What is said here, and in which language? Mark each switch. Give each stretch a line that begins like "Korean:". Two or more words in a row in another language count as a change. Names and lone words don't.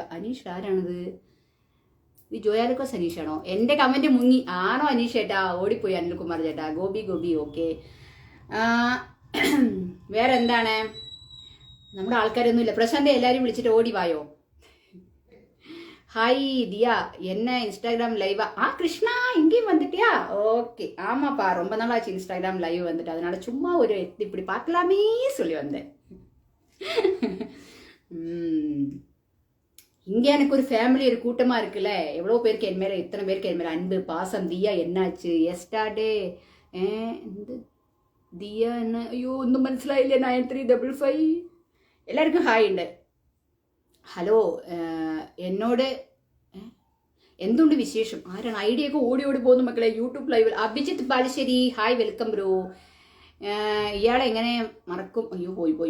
Malayalam: അനീഷ് ആരാണത്? ഇത് ജോയാലിക്കോസ് അനീഷാണോ? എൻ്റെ കമൻറ്റ് മുങ്ങി. ആണോ അനീഷ് ചേട്ടാ? ഓടിപ്പോയി അനിൽകുമാർ ചേട്ടാ. ഗോപി ഓക്കെ. വേറെ എന്താണ്? നമ്മുടെ ആൾക്കാരൊന്നുമില്ല. പ്രശാന്തെ എല്ലാവരും വിളിച്ചിട്ട് ഓടി വായോ. ഹായ് ദിയ,
Tamil: என்ன இன்ஸ்டாகிராம் லைவா? கிருஷ்ணா இங்கேயும் வந்துட்டியா? ஓகே. ஆமாப்பா, ரொம்ப நாளாச்சு இன்ஸ்டாகிராம் லைவ் வந்துட்டு, அதனால சும்மா ஒரு இப்படி பார்க்கலாமே சொல்லி வந்தேன். இங்கே எனக்கு ஒரு ஃபேமிலி, ஒரு கூட்டமாக இருக்குல்ல. எவ்வளோ பேருக்கு என் மேலே, இத்தனை பேருக்கு என் மேலே அன்பு பாசம். தியா என்னாச்சு? எஸ்டாடே இந்த ദിയ എന്ന്.
Malayalam: അയ്യോ ഒന്നും മനസ്സിലായില്ല. 9355. എല്ലാവർക്കും ഹായ് ഉണ്ട്. ഹലോ. എന്നോട് എന്തുണ്ട് വിശേഷം? ആരാണ്? ഐഡിയ ഒക്കെ ഓടി പോകുന്നു മക്കളെ യൂട്യൂബ് ലൈവിൽ. അഭിജിത്ത് ബാലുശ്ശേരി ഹായ് വെൽക്കം ബ്രോ. ഇയാളെ എങ്ങനെ മറക്കും? അയ്യോ പോയി.